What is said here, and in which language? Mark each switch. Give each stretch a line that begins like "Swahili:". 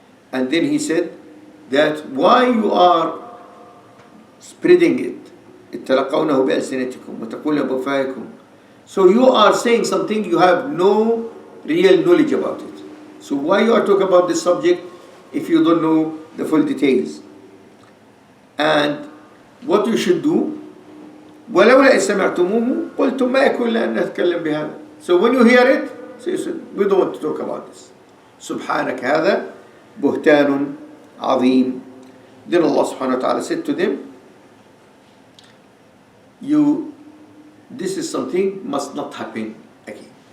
English: And then He said that why you are spreading it,
Arabic: تلقونه بألسنتكم وتقولون بأفواهكم.
English: So you are saying something you have no real knowledge about it. So why you are talking about this subject if you don't know the full details? And what you should do,
Arabic: ولولا إذ سمعتموه قلتم ما يكون لنا أن نتكلم بهذا.
English: So when you hear it, so you said, we don't want to talk about this.
Arabic: سبحانك هذا بهتان عظيم.
English: Then Allah subhanahu wa ta'ala said to them, this is something must not happen again.